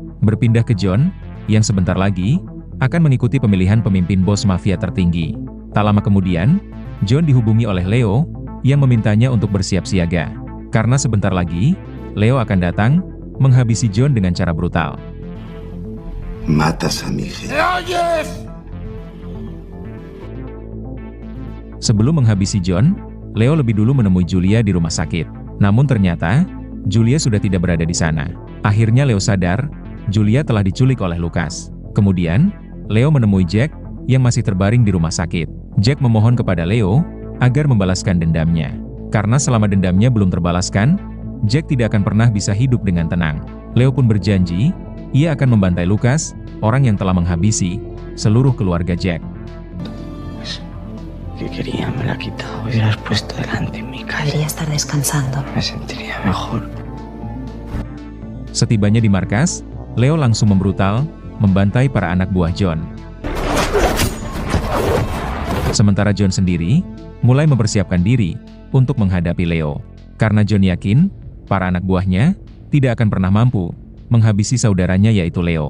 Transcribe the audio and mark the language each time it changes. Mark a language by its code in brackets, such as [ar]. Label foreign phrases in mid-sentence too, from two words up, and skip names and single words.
[id] berpindah ke John, yang sebentar lagi akan mengikuti pemilihan pemimpin bos mafia tertinggi. Tak lama kemudian, John dihubungi oleh Leo, yang memintanya untuk bersiap siaga. Karena sebentar lagi, Leo akan datang, menghabisi John dengan cara brutal. [es] Matas a mi gente. [id] Sebelum menghabisi John, Leo lebih dulu menemui Julia di rumah sakit. Namun ternyata, Julia sudah tidak berada di sana. Akhirnya Leo sadar, Julia telah diculik oleh Lucas. Kemudian, Leo menemui Jack, yang masih terbaring di rumah sakit. Jack memohon kepada Leo, agar membalaskan dendamnya. Karena selama dendamnya belum terbalaskan, Jack tidak akan pernah bisa hidup dengan tenang. Leo pun berjanji, ia akan membantai Lucas, orang yang telah menghabisi seluruh keluarga Jack. [es] Que quería me la ha quitado y la has puesto delante en mi casa. Debería estar descansando. Me sentiría mejor. [id] Setibanya di markas, Leo langsung membrutal, membantai para anak buah John. Sementara John sendiri, mulai mempersiapkan diri untuk menghadapi Leo. Karena John yakin, para anak buahnya tidak akan pernah mampu menghabisi saudaranya yaitu Leo.